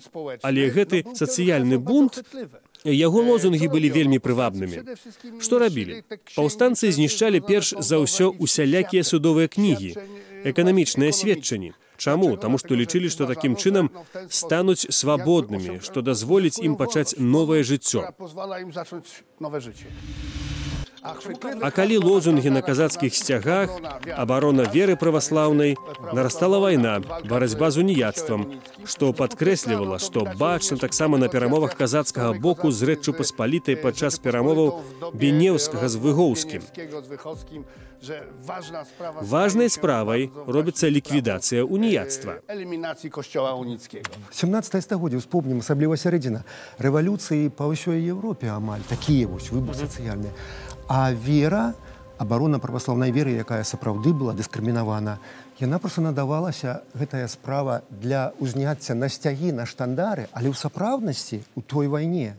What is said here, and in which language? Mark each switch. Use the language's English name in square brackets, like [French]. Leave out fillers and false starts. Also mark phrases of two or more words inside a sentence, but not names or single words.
[Belarusian] Але гэты сацыяльны бунт, яго лозунгі былі вельмі прывабнымі. Што рабілі? Паўстанцы знішчалі перш за ўсё усялякія судовыя кнігі, эканамічныя сведчанні. Чаму? Таму што лічылі, што такім чынам стануць свабоднымі, што дазволіць ім пачаць новае жыццё. [Polish] która pozwala im zacząć nowe życie. [Belarusian] А калі лозунгі на казацкіх сцягах, абарона веры праваслаўнай, нарастала вайна, барацьба з уніяцтвам, што падкрэслівала, што бачна таксама на перамовах казацкага боку з Рэччу Паспалітай падчас перамоваў Бенеўскага з Выгоўскім. Важнай справай робіцца ліквідацыя уніяцтва. [Polish] Eliminacji kościoła unickiego. [Belarusian] 17 стагоддзе, успомнім, асабліва сярэдзіна, рэвалюцыі па ўсёй Еўропе амаль, такія вось выбух сацыяльныя. А вера, абарона праваслаўнай веры, якая сапраўды была дыскрымінавана, яна проста надавалася, гэтая справа, для ўзняцця на сцягі, на штандары, але ў сапраўднасці ў той вайне.